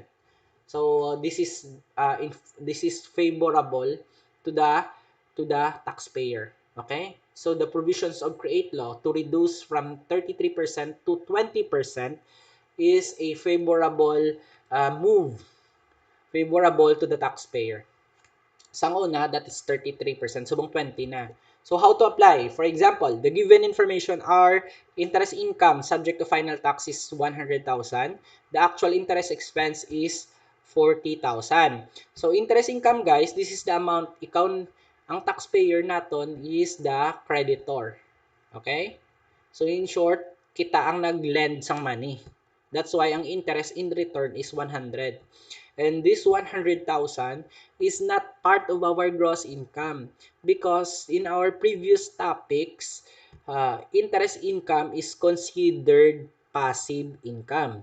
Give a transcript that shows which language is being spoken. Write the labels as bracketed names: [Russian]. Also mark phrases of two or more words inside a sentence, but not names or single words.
[English] So this is favorable to the taxpayer. Okay? So the provisions of create law to reduce from 33% to 20% is a move, favorable to the taxpayer. [Hiligaynon] Sa una, [English] that is 33%. [Hiligaynon] Subong 20 na. [English] So, how to apply? For example, the given information are interest income subject to final tax is 100,000. The actual interest expense is 40,000. So, interest income, guys, this is the amount [Hiligaynon] ang taxpayer naton [English] is the creditor. Okay? So, in short, [Hiligaynon] kita ang nag-lend sang money. [English] That's why ang interest in return is 100. And this 100,000 is not part of our gross income because in our previous topics, interest income is considered passive income.